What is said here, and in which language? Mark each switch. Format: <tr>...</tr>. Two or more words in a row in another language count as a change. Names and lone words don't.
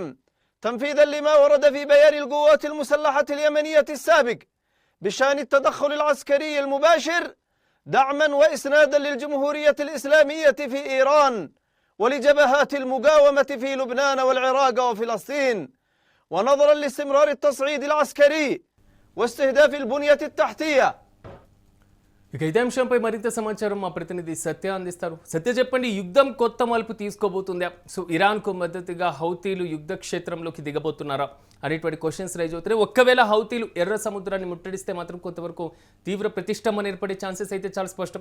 <ar>تنفيذا لما ورد في بيان القوات المسلحة اليمنية السابق بشأن التدخل العسكري المباشر دعما وإسنادا للجمهورية الإسلامية في إيران ولجبهات المقاومة في لبنان والعراق وفلسطين، ونظرا لاستمرار التصعيد العسكري واستهداف البنية التحتية.</ar> <te>ఇక ఇదే అంశంపై మరింత సమాచారం మా ప్రతినిధి సత్య అందిస్తారు. సత్య, చెప్పండి, యుద్ధం కొత్త మలుపు తీసుకోబోతుందా? ఇరాన్కు మద్దతుగా హౌతీలు యుద్ధ క్షేత్రంలోకి దిగబోతున్నారా అనేటువంటి</te> <en>questions rise</en> <te>అవుతున్నాయి. ఒక్కవేళ హౌతీలు ఎర్ర సముద్రాన్ని ముట్టడిస్తే మాత్రం కొంతవరకు తీవ్ర ప్రతిష్టంభన ఏర్పడే ఛాన్సెస్ అయితే చాలా స్పష్టం.</te>